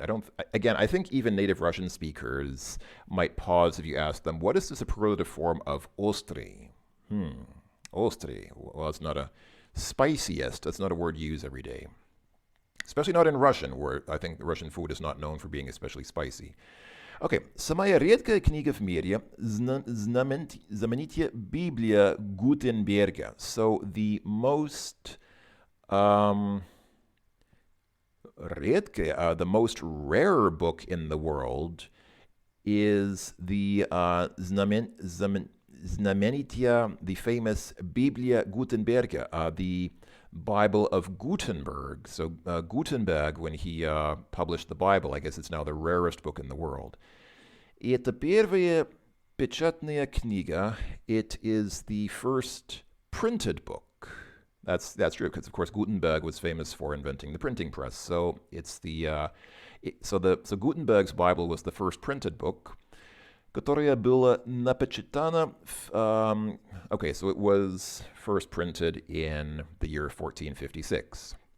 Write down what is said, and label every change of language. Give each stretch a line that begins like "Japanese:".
English: I think even native Russian speakers might pause if you ask them, what is the superlative form of ostry? Ostry. Well, it's not a spiciest. That's not a word you use every day. Especially not in Russian, where I think Russian food is not known for being especially spicy.
Russian: Okay, самая редкая книга в мире знаменитая Библия Гутенберга.
English: So the most the most rare book in the world is the знаменитая, the famous Biblia Gutenberga, the Bible of Gutenberg. So Gutenberg, when he published the Bible, I guess it's now the rarest book in the world.
Russian: И это первая печатная книга.
English: It is the first printed book. That's true, because of course Gutenberg was famous for inventing the printing press. So it's so Gutenberg's Bible was the first printed book,
Russian: которая была напечатана
English: okay, so it was first printed in the year 1456.